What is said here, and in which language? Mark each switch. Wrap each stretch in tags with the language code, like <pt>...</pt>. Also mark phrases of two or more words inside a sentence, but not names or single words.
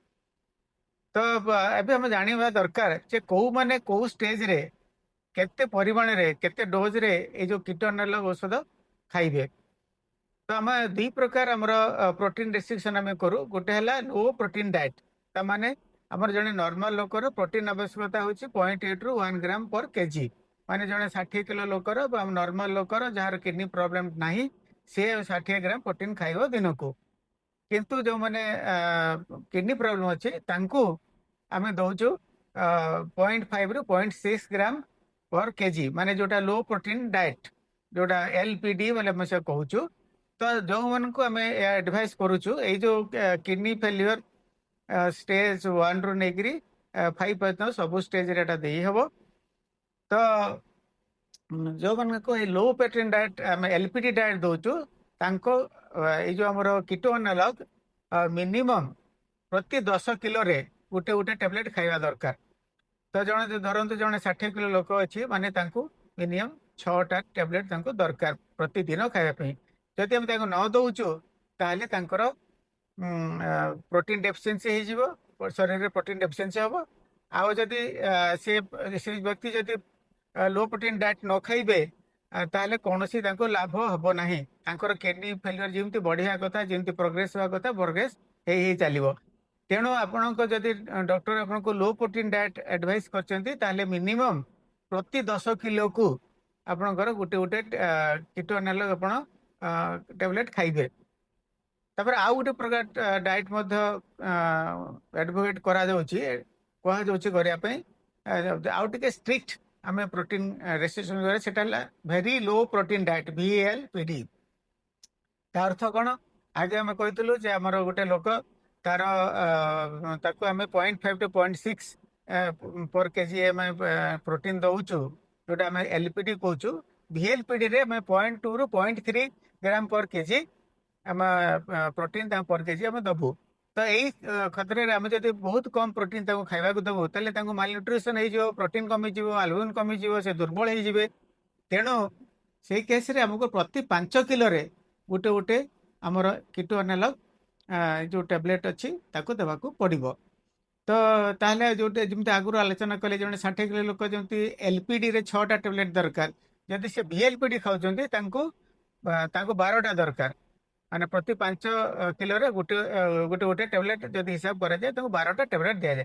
<or>ତ ଏବେ ଆମେ ଜାଣିବା ଦରକାର ଯେ କୋଉମାନେ କୋଉ ଷ୍ଟେଜରେ କେତେ ପରିମାଣରେ କେତେ ଡୋଜରେ ଏଇ ଯୋଉ କୀଟନାଲକ ଔଷଧ ଖାଇବେ। ତ ଆମେ ଦୁଇ ପ୍ରକାର ଆମର</or> <en>protein restriction</en> <or>ଆମେ କରୁ। ଗୋଟେ ହେଲା</or> <en>low protein diet,</en> <or>ତାମାନେ ଆମର ଜଣେ ନର୍ମାଲ ଲୋକର ପ୍ରୋଟିନ ଆବଶ୍ୟକତା ହଉଛି 0.8 ରୁ 1</or> <en>gram per kg.</en> <or>ମାନେ ଜଣେ 60 କିଲୋ ଲୋକର ବା ନର୍ମାଲ ଲୋକର ଯାହାର</or> <en>kidney problem</en> <or>ନାହିଁ ସେ 60 ଗ୍ରାମ ପ୍ରୋଟିନ ଖାଇବ ଦିନକୁ। କିନ୍ତୁ ଯୋଉମାନେ</or> <en>kidney problem</en> <or>ଅଛି ତାଙ୍କୁ ଆମେ ଦଉଛୁ 0.5 ରୁ 0.6</or> <en>gram per kg,</en> <or>ମାନେ ଯୋଉଟା</or> <en>low protein diet,</en> <or>ଯୋଉଟା ଏଲପିଡି ବୋଲି ଆମେ ସେ କହୁଛୁ। ତ ଯୋଉମାନଙ୍କୁ ଆମେ ଆଡଭାଇସ୍ କରୁଛୁ ଏଇ ଯୋଉ</or> <en>kidney failure stage 1</en> <or>ରୁ ନେଇକିରି 5 ପର୍ଯ୍ୟନ୍ତ ସବୁ ଷ୍ଟେଜରେ ଏଟା ଦେଇ ହବ। ତ ଯୋଉମାନଙ୍କୁ ଏଇ</or> <en>low protein diet</en> <or>ଆମେ</or> <en>LPD diet</en> <or>ଦଉଛୁ ତାଙ୍କ ଏଇ ଯୋଉ ଆମର</or> <en>keto analog minimum</en> <or>ପ୍ରତି 10 କିଲୋରେ ଗୋଟେ ଗୋଟେ ଟ୍ୟାବଲେଟ ଖାଇବା ଦରକାର। ତ ଜଣେ ଧରନ୍ତୁ ଜଣେ 60 କିଲୋ ଲୋକ ଅଛି, ମାନେ ତାଙ୍କୁ ମିନିମମ୍ 6ଟା ଟ୍ୟାବଲେଟ ତାଙ୍କୁ ଦରକାର ପ୍ରତିଦିନ ଖାଇବା ପାଇଁ। ଯଦି ଆମେ ତାଙ୍କୁ ନ ଦଉଛୁ ତାହେଲେ ତାଙ୍କର</or> <en>protein deficiency</en> <or>ହେଇଯିବ, ଶରୀରରେ</or> <en>protein deficiency</en> <or>ହବ। ଆଉ ଯଦି ସେ ସେ ବ୍ୟକ୍ତି ଯଦି</or> <en>low protein diet</en> <or>ନ ଖାଇବେ ତାହେଲେ କୌଣସି ତାଙ୍କୁ ଲାଭ ହବ ନାହିଁ। ତାଙ୍କର</or> <en>kidney failure</en> <or>ଯେମିତି ବଢିବା କଥା, ଯେମିତି ପ୍ରୋଗ୍ରେସ ହେବା କଥା ପ୍ରୋଗ୍ରେସ ହେଇ ହେଇ ଚାଲିବ। ତେଣୁ ଆପଣଙ୍କ ଯଦି ଡକ୍ଟର ଆପଣଙ୍କୁ</or> <en>low protein diet advice</en> <or>କରିଛନ୍ତି ତାହେଲେ ମିନିମମ୍ ପ୍ରତି 10 କିଲୋକୁ ଆପଣଙ୍କର ଗୋଟେ ଗୋଟେ</or> <en>keto analog</en> <or>ଆପଣ ଟ୍ୟାବଲେଟ ଖାଇବେ। ତାପରେ ଆଉ ଗୋଟେ ପ୍ରକାର ଡାଏଟ ମଧ୍ୟ ଆଡଭୋକେଟ କରାଯାଉଛି, କୁହାଯାଉଛି କରିବା ପାଇଁ। ଆଉ ଟିକେ ଷ୍ଟ୍ରିକ୍ଟ ଆମେ</or> <en>protein restriction</en> <or>କରିବା, ସେଟା ହେଲା</or> <en>very low protein diet, VLPD.</en> <or>ତା ଅର୍ଥ କଣ? ଆଗେ ଆମେ କହିଥିଲୁ ଯେ ଆମର ଗୋଟେ ଲୋକ ତାର ତାକୁ ଆମେ</or> <en>0.5 to 0.6 per kg</en> <or>ଆମେ ପ୍ରୋଟିନ ଦଉଛୁ, ଯୋଉଟା ଆମେ ଏଲପିଡି କହୁଛୁ। ଭିଏଲପିଡି ରେ ଆମେ 0.2 ରୁ 0.3</or> <en>gram per kg</en> <or>ଆମେ ପ୍ରୋଟିନ ତାଙ୍କ</or> <en>per kg</en> <or>ଆମେ ଦବୁ। ତ ଏଇ କ୍ଷେତ୍ରରେ ଆମେ ଯଦି ବହୁତ କମ ପ୍ରୋଟିନ ତାଙ୍କୁ ଖାଇବାକୁ ଦବୁ ତାହେଲେ ତାଙ୍କୁ ମାଲନ୍ୟୁଟ୍ରିସନ ହେଇଯିବ, ପ୍ରୋଟିନ କମିଯିବ, ଆଲବୁମିନ କମିଯିବ, ସେ ଦୁର୍ବଳ ହେଇଯିବେ। ତେଣୁ ସେଇ କେସରେ ଆମକୁ ପ୍ରତି 5 କିଲୋରେ ଗୋଟେ ଗୋଟେ ଆମର</or> <en>keto analog</en> <or>ଯୋଉ ଟ୍ୟାବଲେଟ ଅଛି ତାକୁ ଦେବାକୁ ପଡିବ। ତ ତାହେଲେ ଯୋଉଟା ଯେମିତି ଆଗରୁ ଆଲୋଚନା କଲେ ଜଣେ 60 କିଲୋ ଲୋକ ଯେମିତି ଏଲପିଡି ରେ 6ଟା ଟ୍ୟାବଲେଟ ଦରକାର, ଯଦି ସେ ଭିଏଲପିଡି ଖାଉଛନ୍ତି ତାଙ୍କୁ 12ଟା ଦରକାର। ମାନେ ପ୍ରତି 5 କିଲୋରେ ଗୋଟେ ଗୋଟେ ଟେବଲେଟ ଯଦି ହିସାବ କରାଯାଏ ତାଙ୍କୁ 12ଟା ଟେବଲେଟ ଦିଆଯାଏ।</or>